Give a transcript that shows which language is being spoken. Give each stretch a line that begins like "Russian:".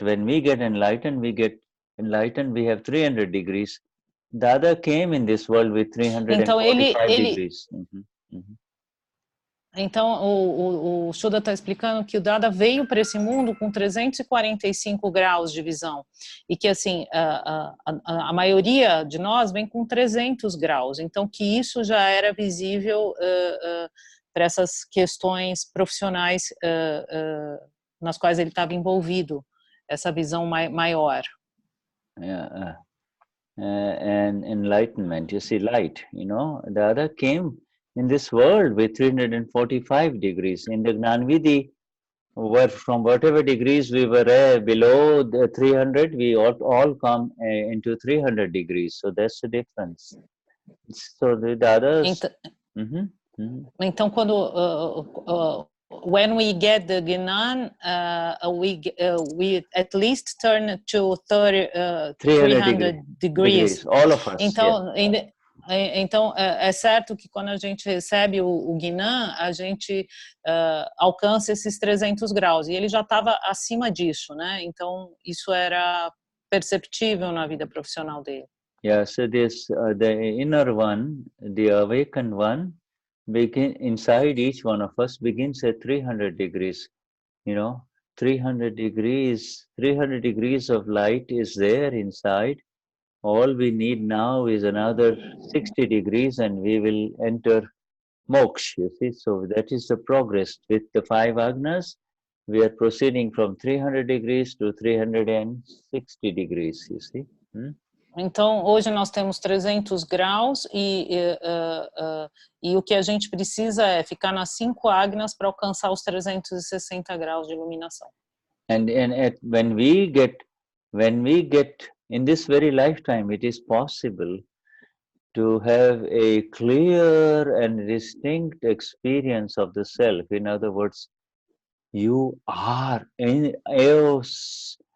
English: When we get enlightened, we have 300 degrees. Dada came in this world with 345 degrees.
Portuguese: Então, o Shuddha está explicando que o Dada veio para esse mundo com 345 graus de visão. E que, assim, a maioria de nós vem com 300 graus. Então, que isso já era visível para essas questões profissionais nas quais ele estava envolvido, essa visão maior.
English: Yeah, and enlightenment, you see, light, the other came in this world with 345 degrees. In the Gnanvidhi, from whatever degrees we were below the 300, we all come into 300 degrees. So that's the difference. So the others...
Portuguese: Então, quando...
English: when we get the Gnan, we at least turn to 300 degrees. All of us.
Portuguese: Então, então é certo que quando a gente recebe o Gnan, a gente alcança esses 300 graus. E ele já estava acima disso, né? Então, isso era perceptível na vida profissional dele.
English: Yeah, so this, the inner one, the awakened one, inside each one of us begins at 300 degrees. 300 degrees of light is there inside. All we need now is another 60 degrees and we will enter moksha, you see. So that is the progress. With the 5 agnas, we are proceeding from 300 degrees to 360 degrees, you see.
Portuguese: Então, hoje nós temos 300 graus e o que a gente precisa é ficar nas 5 agnas para alcançar os 360 graus de iluminação.
English: And when we get in this very lifetime, it is possible to have a clear and distinct experience of the self. In other words, you are in Erros.